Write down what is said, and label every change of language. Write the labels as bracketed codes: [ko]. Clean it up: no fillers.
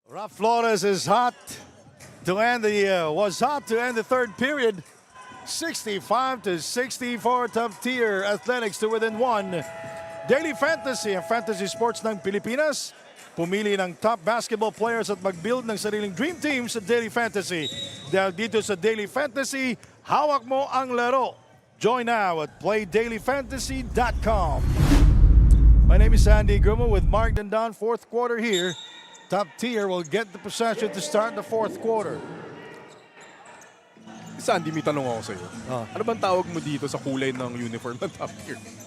[en] Flores is hot to end was hot to end the third period. 65-64, top tier athletics to within 1. [tl] Daily Fantasy, ang fantasy sports ng Pilipinas. Pumili ng top basketball players at mag-build ng sariling dream team sa Daily Fantasy. Dahil dito sa Daily Fantasy, hawak mo ang laro. [en] Join now at playdailyfantasy.com. My name is Sandy Grumo with Mark Dandan. Fourth quarter here. Top tier will get the possession to start the fourth quarter. [tl] Sandy, may tanong ako sa'yo. Ano bang tawag mo dito sa kulay ng uniform ng top tier?